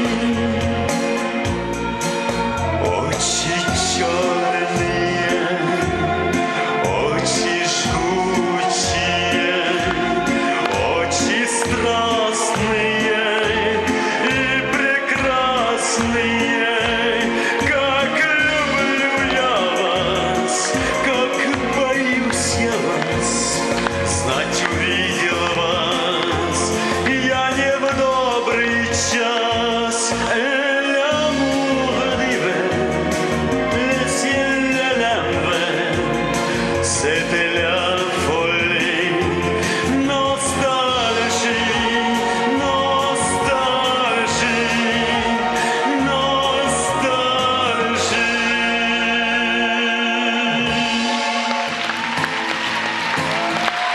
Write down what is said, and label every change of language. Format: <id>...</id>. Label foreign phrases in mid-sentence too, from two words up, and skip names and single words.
<ru>Очи черные, очи жгучие, очи страстные и прекрасные. Как люблю я вас, как боюсь я вас, знать увидел вас я не в добрый час.</ru> <fr>L'amour d'hiver, le ciel à l'envers, c'était la folie. Nostalgie, nostalgie, nostalgie.</fr>